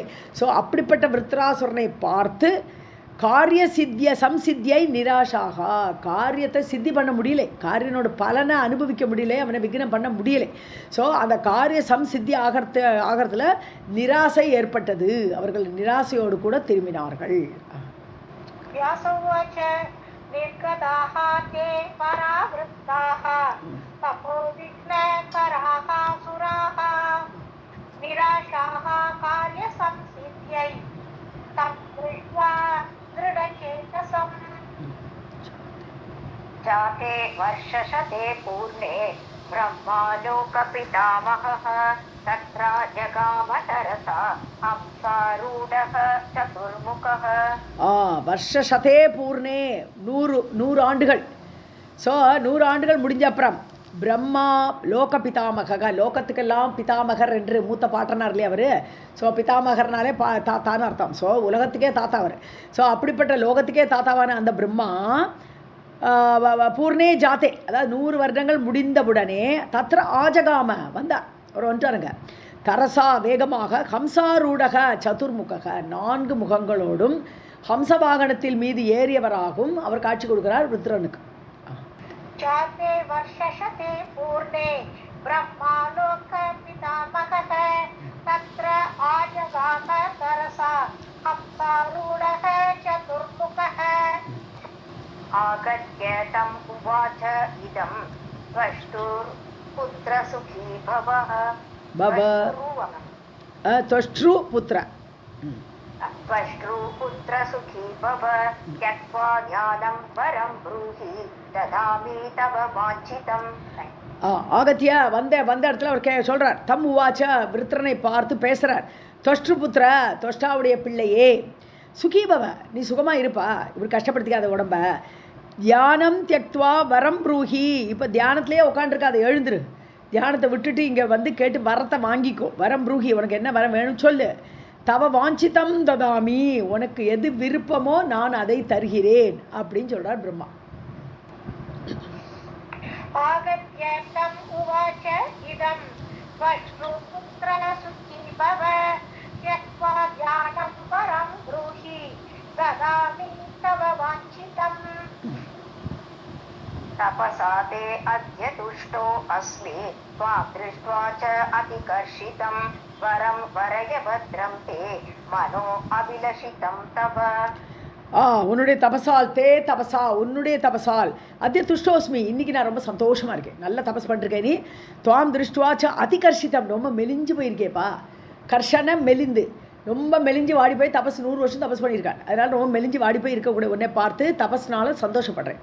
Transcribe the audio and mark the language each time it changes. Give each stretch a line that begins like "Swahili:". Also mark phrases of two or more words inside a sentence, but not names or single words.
Tamil: ஸோ அப்படிப்பட்ட விருத்ராசுரனை பார்த்து காரிய சித்திய சம்சித்தியை நிராஷாக, காரியத்தை சித்தி பண்ண முடியலை, காரியனோட பலனை அனுபவிக்க முடியலை, அவனை விக்னம் பண்ண முடியலை. ஸோ அந்த காரிய சம்சித்தி ஆகிறதுல நிராசை ஏற்பட்டது, அவர்கள் நிராசையோடு கூட திரும்பினார்கள்.
Sanskrit: व्यासोवाच निर्गताः ते परावृत्ताः तपो विघ्नकराः सुराः निराशाः कार्यसंसिद्ध्यै तं दृष्ट्वा दृढचेतसम्। जाते वर्षशते पूर्णे ब्रह्मालोकपितामहः तत्र जगामतरसा हंसारूढः चतुर्मुखः। वर्षशते पूर्णे,
Tamil: 100 ஆண்டுகள். ஸோ 100 ஆண்டுகள் முடிஞ்ச அப்புறம்
Sanskrit: ब्रह्मा लोक पितामह,
Tamil: லோகத்துக்கெல்லாம் பிதாமகர் என்று மூத்த பாட்டனார் இல்லையா அவர். ஸோ பிதாமகர்னாலே தாத்தான்னு அர்த்தம். ஸோ உலகத்துக்கே தாத்தா அவர். ஸோ அப்படிப்பட்ட லோகத்துக்கே தாத்தாவான அந்த பிரம்மா
Sanskrit: पूर्णे जाते,
Tamil: அதாவது 100 வருடங்கள் முடிந்தவுடனே
Sanskrit: तत्र आजगाम
Tamil: வந்தார், அவர் வந்துட்டாருங்க. தரசா வேகமாக,
Sanskrit: हंसारूढः चतुर्मुखः,
Tamil: 4 முகங்களோடும் ஹம்ச வாகனத்தில் மீது ஏறியவராகவும் அவர் காட்சி கொடுக்கிறார் ருத்ரனுக்கு.
Sanskrit: जाते वर्षशते पूर्णे ब्रह्मालोक पितामहः तत्र आजगाम तरसा हंसारूढः चतुर्मुखः। आगत्य तम् उवाच इदं त्वष्टुपुत्रसुखी भवः। त्वष्टुपुत्र त्वष्टुपुत्रसुखी भव त्यक्त्वा ध्यानं वरं ब्रूहि ददामि तव वाञ्छितं।
Tamil: ஆகத்தியா வந்த இடத்துல அவர் சொல்கிறார்,
Sanskrit: तम् उवाच,
Tamil: விருத்ரனை பார்த்து பேசுகிறார். தொஷ்டுபுத்திர, தொஷ்டாவுடைய பிள்ளையே, சுகீபவ, நீ சுகமாக இருப்பா, இப்படி கஷ்டப்படுத்திக்காத உடம்ப.
Sanskrit: ध्यानं त्यक्त्वा वरं ब्रूहि,
Tamil: இப்போ தியானத்திலே உட்காந்துருக்காத, எழுந்துரு, தியானத்தை விட்டுட்டு இங்கே வந்து கேட்டு வரத்தை வாங்கிக்கோ.
Sanskrit: वरं ब्रूहि,
Tamil: உனக்கு என்ன வரம் வேணும்னு சொல்லு.
Sanskrit: तव वाञ्छितं ददामि,
Tamil: உனக்கு எது விருப்பமோ நான் அதை தருகிறேன் அப்படின்னு சொல்கிறார் பிரம்மா.
Sanskrit: आगत्यं उवाच इदं त्वष्टुपुत्रसुखी भव त्यक्त्वा ध्यानं वरं ब्रूहि ददामि तव वाञ्छितम्। तपसा ते अद्य तुष्टो अस्मि त्वां दृष्ट्वा च अतिकर्षितं वरं वरय भद्रं ते मनो अभिलषितं तव।
Tamil: உன்னுடைய தபசால் தே தபசா உன்னுடைய தபசால்
Sanskrit: अद्य तुष्टोऽस्मि
Tamil: இன்னைக்கு நான் ரொம்ப சந்தோஷமாக இருக்கேன், நல்ல தபஸ் பண்ணிருக்கேன். நீ
Sanskrit: त्वां दृष्ट्वा च अतिकर्षितम्
Tamil: ரொம்ப மெலிஞ்சு போயிருக்கேப்பா. கர்ஷன மெலிந்து ரொம்ப மெலிஞ்சு வாடி போய் தபஸ் 100 வருஷம் தபஸ் பண்ணியிருக்கான். அதனால் ரொம்ப மெலிஞ்சு வாடி போய் இருக்கக்கூடிய உன்னை பார்த்து தபஸ்னால சந்தோஷப்படுறேன்.